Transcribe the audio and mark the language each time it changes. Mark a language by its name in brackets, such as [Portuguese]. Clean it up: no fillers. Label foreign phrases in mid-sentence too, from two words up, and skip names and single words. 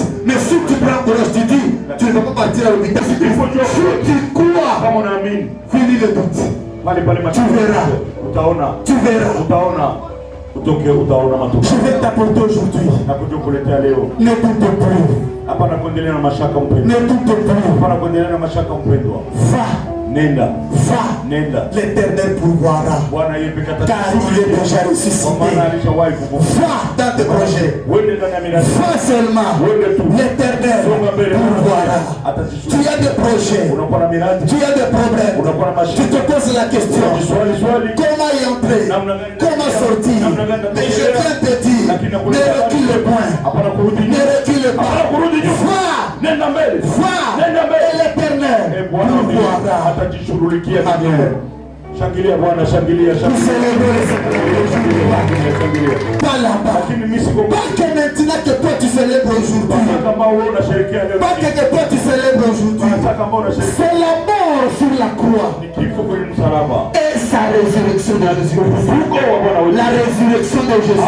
[French] Mais si tu prends courage, tu dis, tu ne vas pas partir à l'hôpital. Si tu crois, finis le doute. Tu verras. Tu verras. Je vais t'apporter aujourd'hui. Ne doute plus. [Swahili] Hapana kuendelea na mashaka mpendwa. [French] Ne doute plus. [Swahili] Hapana kuendelea na mashaka mpendwa. [French] Va. [Swahili] Nenda. [French] Va. [Swahili] Nenda. [French] L'Éternel pourvoira. [Swahili] Bwana yeye pekee [French] Car il est déjà ressuscité. Va dans tes projets. Va seulement. L'Éternel pourvoira. Tu as des projets. Tu as des problèmes. Tu te poses la question. Comment y entrer? Comment sortir? Mais je viens te dire, ne recule point. Ne recule pas. Va. Va. Et l'Éternel pourvoira. Amen. [Swahili] Shangilia Bwana, shangilia, shangilia. [French] Pas là-bas. Pas que maintenant que toi tu célèbres aujourd'hui. Pas que toi tu célèbres aujourd'hui. C'est la mort sur la croix. Et sa résurrection de Jésus. La résurrection de Jésus.